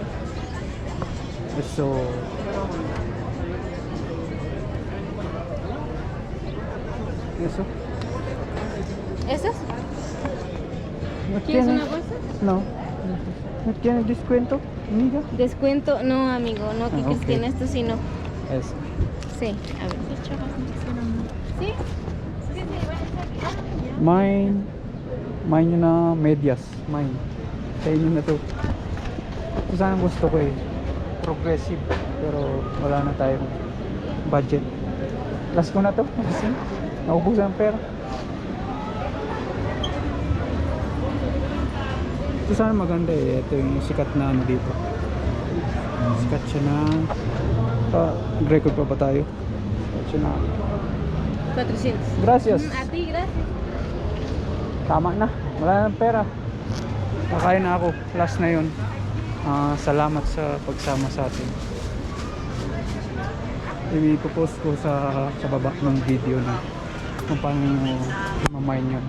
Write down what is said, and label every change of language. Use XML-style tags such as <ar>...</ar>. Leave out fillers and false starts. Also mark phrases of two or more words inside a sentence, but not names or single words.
<es>eso. Eso. ¿Esos? ¿No ¿Quieres tiene? una bolsa? No. ¿No tiene descuento, amiga? Descuento, no, amigo, no, que ok. tiene esto sí no. Eso. Sí, a ver. ¿Sí?</es> <tl>Mine yun na medyas. Mine. Sa inyo na to. Ito sana gusto ko eh. Progressive. Pero wala na tayong budget. Last ko na to. Kasi naubusan ang pera. Ito sana maganda eh. Ito yung sikat na ano dito. Sikat siya na record pa ba tayo? Sikat siya na 400.</tl> <es>gracias. A ti, gracias.</es> <tl>Tama na, wala nang pera. Kakain na ako, last na yun. Salamat sa pagsama sa atin. I-post ko sa baba ng video na kung paano mamain yun.</tl>